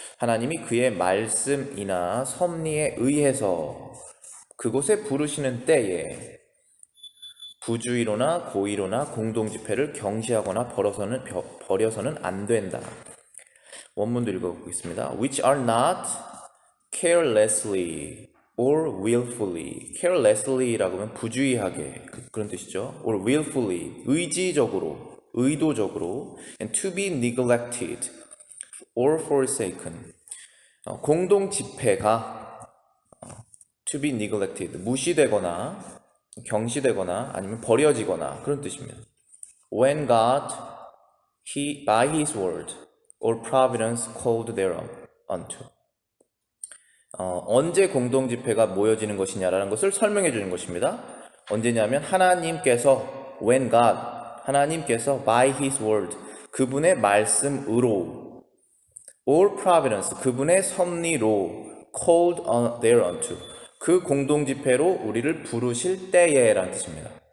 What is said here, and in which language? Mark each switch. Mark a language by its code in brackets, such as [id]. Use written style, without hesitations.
[ko] 하나님이 그의 말씀이나 섭리에 의해서 그곳에 부르시는 때에 부주의로나 고의로나 공동집회를 경시하거나 버려서는 안 된다. 원문도 읽어보겠습니다. [en] Which are not carelessly or willfully. [ko] carelessly라고 하면 부주의하게, 그런 뜻이죠. [en] or willfully, [ko] 의지적으로, 의도적으로. [en] and to be neglected or forsaken. [ko] 공동 집회가 [en] to be neglected, [ko] 무시되거나 경시되거나 아니면 버려지거나 그런 뜻입니다. [en] When God, by His word or providence called thereunto. [ko] 언제 공동집회가 모여지는 것이냐라는 것을 설명해 주는 것입니다. 언제냐면 하나님께서 [en] when God, [ko] 하나님께서 [en] by His word, [ko] 그분의 말씀으로 [en] or providence, [ko] 그분의 섭리로 [en] called thereunto, [ko] 그 공동집회로 우리를 부르실 때에 라는 뜻입니다.